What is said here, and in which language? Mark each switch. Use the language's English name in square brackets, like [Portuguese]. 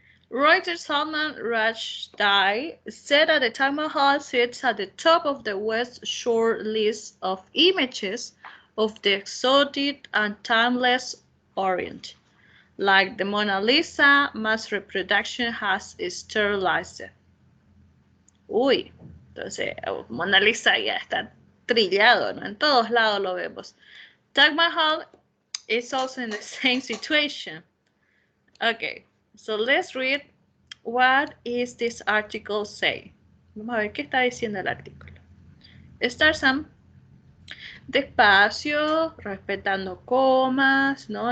[English] Writer Salman Rushdie said that the Taj Mahal sits at the top of the West Shore list of images of the exotic and timeless Orient. Like the Mona Lisa, mass reproduction has sterilized it. [Spanish] Uy, entonces Mona Lisa ya está trillado, ¿no? En todos lados lo vemos. [English] Taj Mahal is also in the same situation. Okay, so let's read what is this article say. [Spanish] Vamos a ver qué está diciendo el artículo. [English] Start Sam. [Spanish] Despacio, respetando comas, ¿no?